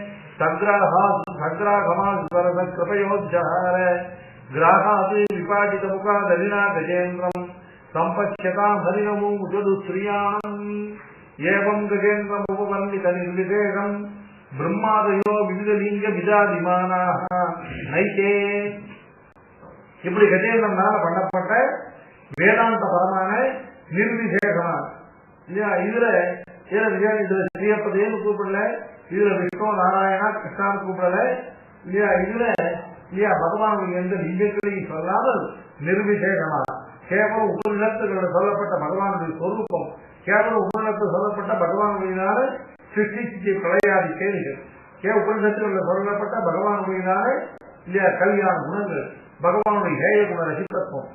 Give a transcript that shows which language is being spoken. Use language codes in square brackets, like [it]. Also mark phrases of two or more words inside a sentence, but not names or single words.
[sa] सग्राघमास्वरसकृपयोज्जहार ग्राहात् विपाटितमुखादलिना गजेन्द्रम् सम्पश्यताम् हरिनमुदुश्रियाम् एवम् गजेन्द्रमुपवर्णितनिर्विशेषम् ब्रह्मादयो विविधलिङ्गविदादिमानाः नैते [ta] இப்படி கஜேந்திரனால பண்ணப்பட்ட வேதாந்த பரமான நிர்விசேஷமா இல்லையா. இதுல ஸ்ரீயப்பதேன்னு கூப்பிடல, இதுல விஷ்ணு நாராயணா கிருஷ்ணான்னு கூப்பிடல இல்லையா. இதுல இல்லையா பகவான் எந்த லிங்கங்களையும் சொல்லாமல் நிர்விசேஷமா கேவலம் உபநிஷத்துகளில் சொல்லப்பட்ட பகவானுடைய சொரூபம், கேவலம் உபநிஷத்தில் சொல்லப்பட்ட பகவானுடையனால சிருஷ்டி பிரளயாதி கேள்விகள், உபநிஷத்துகளில் சொல்லப்பட்ட பகவானுடையனால இல்லையா கல்யாண குணங்கள், பகவானுடைய ஹேய குண ரசிகத்துவம்